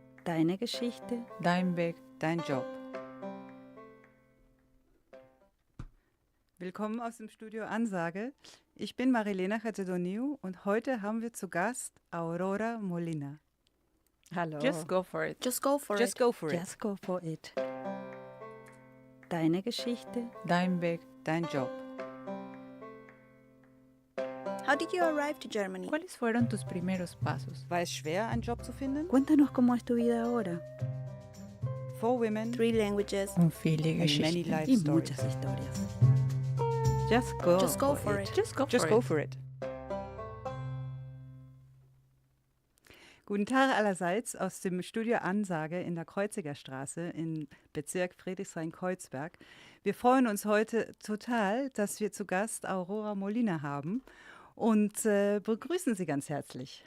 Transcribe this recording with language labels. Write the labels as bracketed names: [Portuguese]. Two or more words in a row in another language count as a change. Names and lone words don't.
[German] Deine Geschichte, Dein Weg, dein Job. Willkommen aus dem Studio Ansage. Ich bin Marilena Chatedoniu und heute haben wir zu Gast Aurora Molina. hallo. [English] Just go for it. Just go for Just it. go for it. Just go for it. [German] Deine Geschichte, Dein Weg, dein Job. [English] How did you arrive to Germany? [Spanish] ¿Cuáles fueron tus primeros pasos? [German] War es schwer, einen Job zu finden? [Spanish] cuéntanos cómo es tu vida ahora [English] 4 women 3 languages. [German] und viele [English] and [German] Geschichten. [Spanish] y muchas historias. [English] Just go, Just go for it. Just go for it. [German] Guten Tag allerseits aus dem Studio Ansage in der Kreuziger Straße im Bezirk Friedrichshain-Kreuzberg. Wir freuen uns heute total, dass wir zu Gast Aurora Molina haben und begrüßen Sie ganz herzlich.